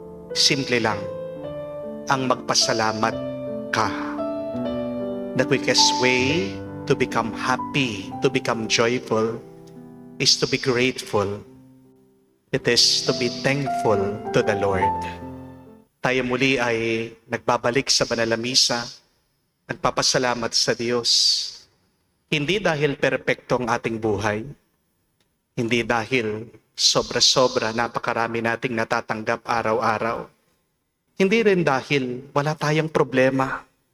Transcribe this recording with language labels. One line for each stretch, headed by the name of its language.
Filipino: Simple lang, ang magpasalamat ka.
English: The quickest way to become happy, to become joyful, is to be grateful. It is to be thankful to the Lord.
Filipino: Tayo muli ay nagbabalik sa banal na misa, nagpapasalamat sa Diyos. Hindi dahil perpekto ang ating buhay, hindi dahil sobra-sobra napakarami nating natatanggap araw-araw, hindi rin dahil wala tayong problema.